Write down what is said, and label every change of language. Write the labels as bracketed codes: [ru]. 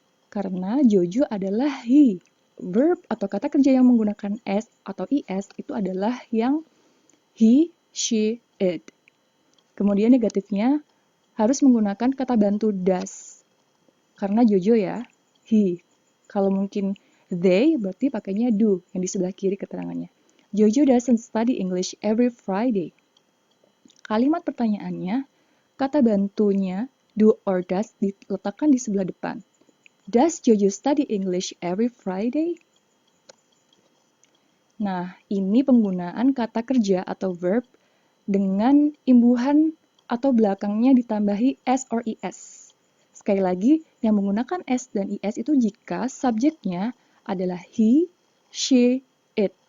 [id] Karena Jojo adalah he. Verb atau kata kerja yang menggunakan S atau IS itu adalah yang he, she, it. Kemudian negatifnya harus menggunakan kata bantu does. Karena Jojo ya, he. Kalau mungkin they, berarti pakainya do, yang di sebelah kiri keterangannya. [en] Jojo doesn't study English every Friday. [id] Kalimat pertanyaannya, kata bantunya do or does diletakkan di sebelah depan. [en] Does Jojo study English every Friday? [id] Nah, ini penggunaan kata kerja atau verb dengan imbuhan atau belakangnya ditambahi s or is. Sekali lagi, yang menggunakan s dan is itu jika subjeknya adalah he, she, it.